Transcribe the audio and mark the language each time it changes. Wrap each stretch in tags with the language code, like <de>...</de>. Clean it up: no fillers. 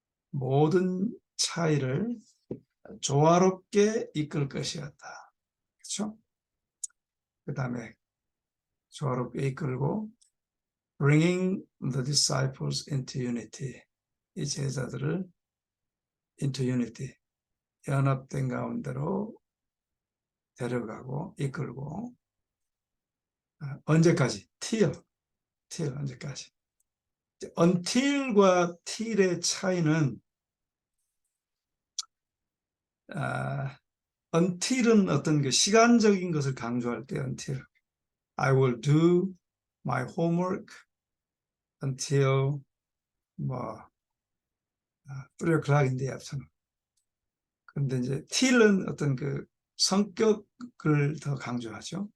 <ko>모든 차이를 조화롭게 이끌 것이었다. 그렇죠? 그 다음에 조화롭게 이끌고</ko> <en>bringing the disciples into unity.</en> <ko>이 제자들을</ko> <en>into unity,</en> <ko>연합된 가운데로 데려가고 이끌고 언제까지? till 언제까지? until과 till의 차이는 until은 어떤 그 시간적인 것을 강조할 때</ko> <en>until I will do my homework until 3 o'clock in the afternoon.</en> <ko>그런데 이제 till은 어떤 그 성격을 더 강조하죠.</ko>